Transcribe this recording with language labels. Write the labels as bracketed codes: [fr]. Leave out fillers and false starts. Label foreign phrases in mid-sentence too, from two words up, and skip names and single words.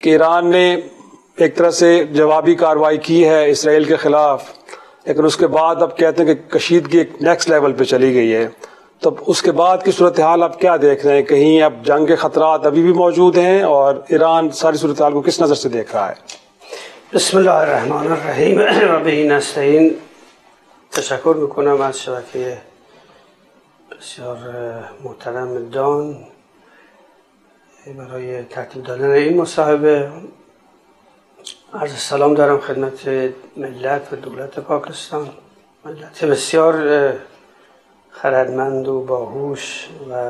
[ur] کہ ایران نے ایک طرح سے جوابی کارروائی کی ہے اسرائیل کے خلاف، لیکن اس کے بعد اب کہتے ہیں کہ کشیدگی ایک [en] next level [ur] پہ چلی گئی ہے. تو اس کے بعد کی صورت حال آپ کیا دیکھ رہے ہیں؟ کہیں اب جنگ کے خطرات ابھی بھی موجود ہیں اور ایران ساری صورت حال کو کس نظر سے دیکھ رہا ہے? [ar] بسم الله الرحمن الرحيم وبه نستعين. [fa] तशक्कुर میکنم از شبکه بسیار محترم دان برای ترتیب دادن این مصاحبه. عرض سلام دارم خدمت ملت و دولت پاکستان، ملت بسیار خردمند و باهوش و